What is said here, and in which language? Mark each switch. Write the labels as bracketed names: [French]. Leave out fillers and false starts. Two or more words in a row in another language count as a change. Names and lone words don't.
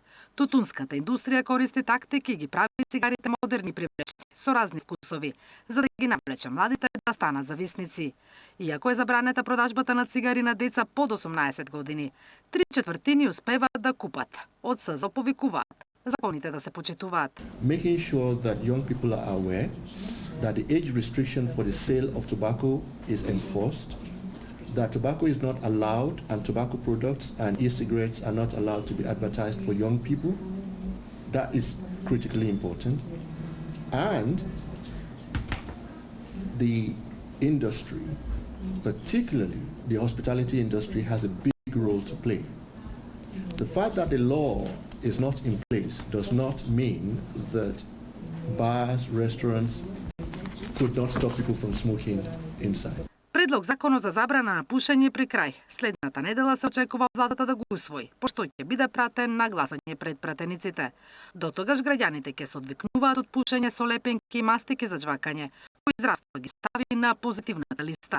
[Macedonian] Тутунската индустрија користи тактики и ги прави цигарите модерни привлечни, со разни вкусови, за да ги навлече младите да станат зависници. Иако е забранета продажбата на цигари на деца под 18 години, 3/4 успеваат да купат. Од СЗО повикуваат законите да се почитуваат. [English] Making sure that young people are aware that the age restriction for the sale of tobacco is enforced, that tobacco is not allowed and tobacco products and e-cigarettes are not allowed to be advertised for young people. That is critically important. And the industry, particularly the hospitality industry, has a big role to play. The fact that the law is not in place does not mean that bars, restaurants could not stop people from smoking inside. [Macedonian] Предлог законот за забрана на пушење при крај. Следната недела се очекува владата да го усвои, пошто ќе биде пратен на гласање пред пратениците. До тогаш граѓаните ќе се одвикнуваат од пушење со лепенки и мастики за џвакање, кои здравство ги стави на позитивната листа.